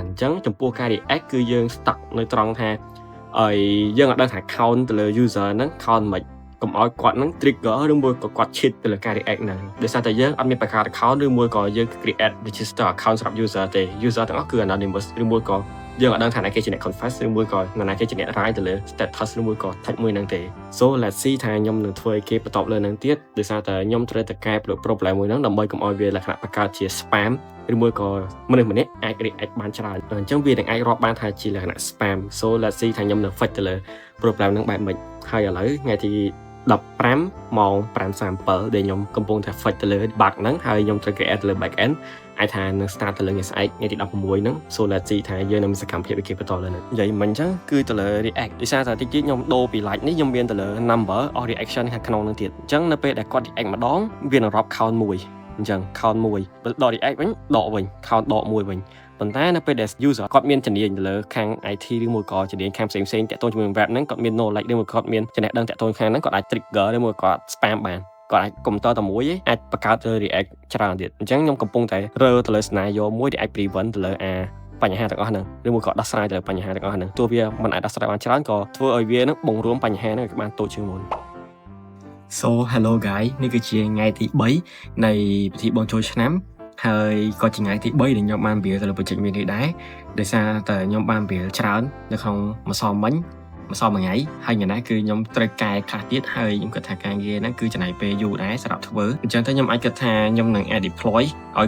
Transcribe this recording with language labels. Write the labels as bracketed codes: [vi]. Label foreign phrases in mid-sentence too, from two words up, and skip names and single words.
[km] អញ្ចឹងចំពោះការ react គឺយើង stuck នៅត្រង់ថាយើងអត់ដឹងថា count ទៅលើ user ហ្នឹង count មិនកុំឲ្យគាត់នឹង trigger ឬមួយក៏គាត់ cheat ទៅលើការ react ហ្នឹងដោយសារតែ យើងអត់មានបង្កើត account ឬមួយក៏យើង [en] create register account [km] សម្រាប់ user ទេ user ទាំងអស់គឺ anonymous ឬមួយក៏យើងអត់ដឹងថាអ្នកគេជាអ្នក confess ឬមួយក៏អ្នកគេជាអ្នក write ទៅលើ status ឬមួយក៏ tag មួយហ្នឹងទេ [en] So let's see [km] ថាខ្ញុំនឹងធ្វើឲ្យគេបន្តលើហ្នឹងទៀតដោយសារតែខ្ញុំត្រូវតែកែ problem មួយហ្នឹងដើម្បីកុំឲ្យវាលក្ខណៈបង្កើតជា spam ឬមួយក៏មនុស្សម្នាក់អាច react បានច្រើនអញ្ចឹងវានឹងអាចរាប់បានថាជាលក្ខណៈ spam [en] So let's see [km] ថាខ្ញុំនឹង fix ទៅលើ problem ហ្នឹងបែបម៉េចហើយឥឡូវថ្ងៃទី 15ម៉ោង 5:37 ដែលខ្ញុំកំពុងតែ fix ទៅលើ bug ហ្នឹងហើយខ្ញុំត្រូវ create ទៅលើ [en] back end [km] អាចថានឹង start ទៅលើថ្ងៃស្អែកថ្ងៃទី16ហ្នឹង [en] so let's see [km] ថាយើងនឹងមានសកម្មភាពវិគេបន្តលើហ្នឹងនិយាយមិ ញអញ្ចឹងគឺទៅលើ react ដោយសារតែតិចទៀតខ្ញុំដូរពី like នេះខ្ញុំមានទៅលើ [en] number of reaction [km] ខាងក្នុងហ្នឹងទៀតអញ្ចឹងនៅពេលដែលគាត់ react ម្ដង វានឹងរាប់ count 1អញ្ចឹង count 1បើដក react វិញដកវិញ count ដក1វិញប៉ុន្តែនៅពេលដែល user គាត់មានជំនាញទៅលើខាង IT ឬមួយក៏ជំនាញខាងផ្សេងៗតាក់ទងជាមួយនឹង web ហ្នឹងគាត់មាន knowledge ឬមួយគាត់មានចំណេះដឹងតាក់ទងខាងហ្នឹងគាត់អាច trigger ឬមួយគាត់ spam បានគាត់អាចកុំព្យូទ័រតែមួយឯងអាចបង្កើតលើ React ច្រើនទៀតអញ្ចឹងខ្ញុំកំពុងតែរើទៅលើ scenario មួយដែលអាច prevent ទៅលើបញ្ហាទាំងអស់ហ្នឹងឬមួយក៏ដោះស្រាយទៅលើបញ្ហាទាំងអស់ហ្នឹងទោះវាមិនអាចដោះស្រាយបានច្រើនក៏ធ្វើឲ្យវានឹងបង្រួមបញ្ហាហ្នឹងឲ្យបានតូចជាងមុន [en] So hello guys [km] នេះគឺជាថ្ងៃទី3នៃពិធីបុណ្យចូលឆ្នាំហើយក៏ជាថ្ងៃទី3ដែលខ្ញុំបានរៀនទៅលើ project មួយនេះដែរដោយសារតែខ្ញុំបានរៀនច្រើននៅក្នុងម្សិលមិញម្សិលមួយថ្ងៃ ហើយថ្ងៃនេះគឺខ្ញុំត្រូវកែខ្លះទៀតហើយខ្ញុំគិតថាការងារហ្នឹងគឺចំណាយពេលយូរដែរសម្រាប់ធ្វើអញ្ចឹងទៅខ្ញុំអាចគិតថាខ្ញុំនឹង [en] add deploy [km] ឲ្យ